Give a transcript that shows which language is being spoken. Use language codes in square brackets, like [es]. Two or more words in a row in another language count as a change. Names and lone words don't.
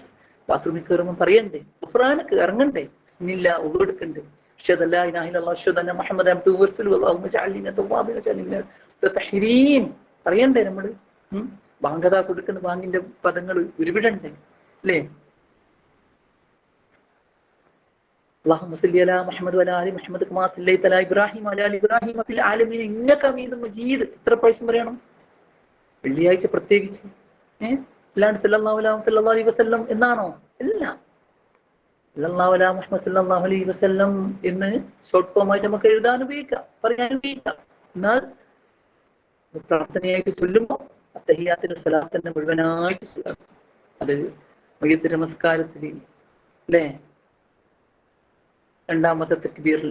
[ml] ബാത്റൂമിൽ കയറുമ്പോൾ പറയണ്ടേ, ഖുർആനക്ക് ഇറങ്ങണ്ടേ, ബിസ്മില്ലാ ഉദു എടുക്കണ്ടേ, [ar] أشهد ألا إله إلا الله أشهد أن محمدا عبده ورسوله اللهم اجعلني من التوابين واجعلني من المتطهرين [ml] പറയണ്ടേ നമ്മള്. ബാങ്കതാ കൊടുക്കുന്ന ബാങ്കിന്റെ പദങ്ങൾ ഉരുവിടണ്ടേ അല്ലേ. [ar] اللهم صل على محمد وعلى ال محمد كما صليت على ابراهيم وعلى ال ابراهيم في العالمين انك حميد مجيد. [ml] എത്ര പ്രാവശ്യം പറയണം? വെള്ളിയാഴ്ച പ്രത്യേകിച്ച് അല്ലാണ്ട് [ar] صلى الله عليه وسلم [ml] എന്നാണോ? അല്ല, [ar] صلى الله على محمد صلى الله عليه وسلم [ml] എന്ന് [en] short form [ml] ആയിട്ട് നമുക്ക് എഴുതാൻ ഉപയോഗിക്കാം, പറയാൻ ഉപയോഗിക്കാം. എന്നാൽ പ്രാർത്ഥനയായിട്ട് ചൊല്ലുമ്പോൾ അത്തഹിയാത്തിന്റെ സ്വലാത്തിന്റെ മുഴുവനായിട്ട് അത് മയ്യിത്ത് നമസ്കാരത്തിൽ അല്ലേ, രണ്ടാമത്തെ തക്ബീറിൽ.